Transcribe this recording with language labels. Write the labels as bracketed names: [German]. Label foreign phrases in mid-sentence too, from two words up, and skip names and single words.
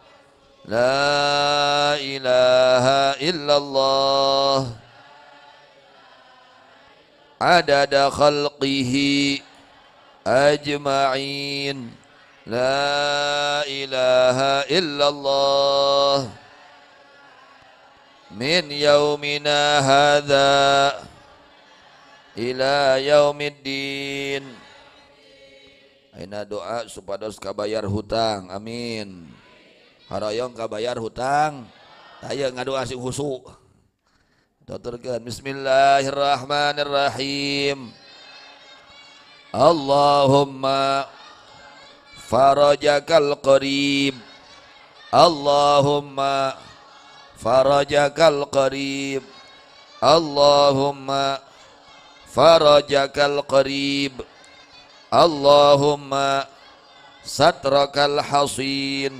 [Arabic] لا إله إلا الله عدد خلقه أجمعين لا إله إلا الله من يومنا هذا إلى يوم الدين. [Sundanese] Aina doa supados kabayar hutang, amin. Harayong kabayar hutang, aya ngadoa sing husu. Tuturkeun bismillahirrahmanirrahim. [Arabic] اللهم فرجك القريب، اللهم فرجك القريب، اللهم فرجك القريب، اللهم سترك الحصين,